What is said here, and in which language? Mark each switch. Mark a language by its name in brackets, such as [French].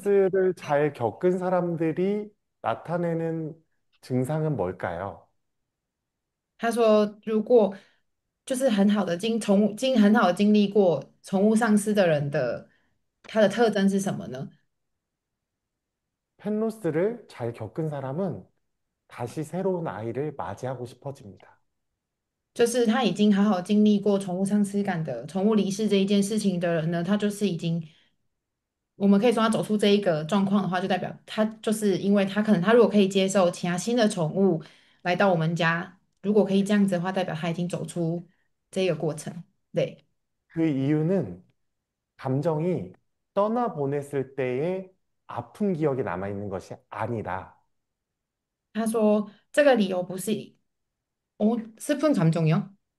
[Korean] 펜로스를 잘 겪은 사람들이 나타내는 증상은 뭘까요? [Chinese] 他说，如果就是很好的很好的经历过宠物丧失的人的，他的特征是什么呢？ [Korean] 펜로스를 잘 겪은 사람은 다시 새로운 아이를 맞이하고 싶어집니다. [Chinese] 就是他已经好好经历过宠物丧失感的宠物离世这一件事情的人呢，他就是已经，我们可以说他走出这一个状况的话，就代表他就是因为他可能他如果可以接受其他新的宠物来到我们家，如果可以这样子的话，代表他已经走出这个过程。对， [Korean] 그 이유는 감정이 떠나보냈을 때의 아픈 기억이 남아있는 것이 아니라, [Chinese] 他说这个理由不是 [Korean] 슬픈 감정이요?